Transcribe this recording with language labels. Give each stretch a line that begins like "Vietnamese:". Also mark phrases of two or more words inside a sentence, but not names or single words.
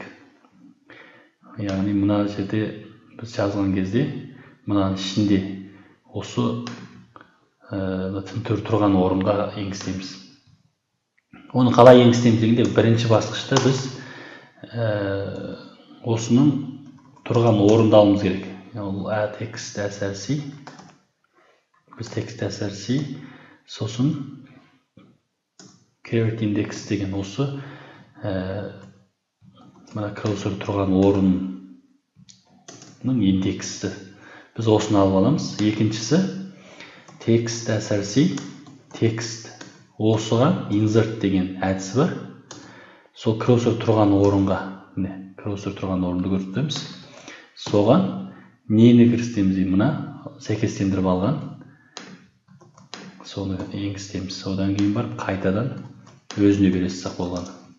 Kazakh: Яғни мына жерде біз жазған кезде мынаның ішінде осы тінтөр тұрған орынға енгіземіз. Оны қалай енгіземіз дегенде бірінші басқышта біз осының тұрған орынды алуымыз керек. Ол
English: text src.
Kazakh: Біз
English: text src,
Kazakh: сосын
English: keyword index
Kazakh: деген осы мына cursor тұрған орынның индексі. Біз осыны алып аламыз. Екіншісі
English: text src, text
Kazakh: осыға insert деген әдісі бар. Сол cursor тұрған орынға, міне cursor тұрған орынды көрсетеміз. Соған нені кірістеміз деймін, мына сәйкестендіріп алған. Соны енгіземіз. Одан кейін барып қайтадан өзіне бересіз болған.